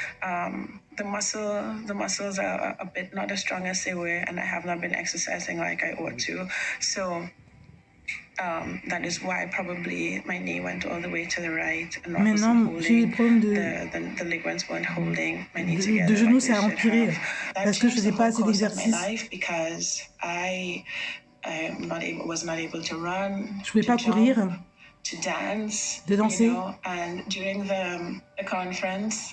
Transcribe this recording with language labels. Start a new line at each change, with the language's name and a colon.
English: The muscles are a bit not as strong as they were, and I have not been exercising like I ought to. So that is why probably my knee went all the way to the right, and not holding the ligaments weren't holding my knee together.
French: De genoux, ça a empiré parce que je faisais pas assez d'exercice.
English: Because I was not able to run.
French: Je pouvais pas courir.
English: To dance,
French: de danser.
English: You know, and during the conference,